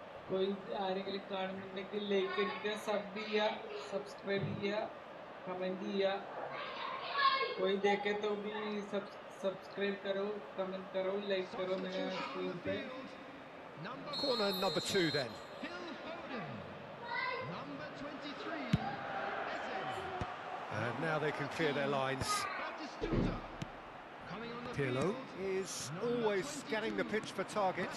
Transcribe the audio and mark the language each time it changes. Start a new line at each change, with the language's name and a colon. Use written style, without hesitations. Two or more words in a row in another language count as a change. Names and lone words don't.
Hindi: कोई
Malayalam: ആരെങ്കിലും കാണുന്നുണ്ടെങ്കിൽ ലൈക്ക് അടിക്കുക സബ് ചെയ്യുക സബ്സ്ക്രൈബ് ചെയ്യുക കമന്റ് ചെയ്യുക
Hindi: कोई देखे तो भी सब्सक्राइब करो कमेंट करो लाइक करो मेरा स्क्रीन पे
English: Corner number 2 then. Number 23, And now they can clear their lines. Batistuta. Coming on the Pirlo field, is always scanning the pitch for targets.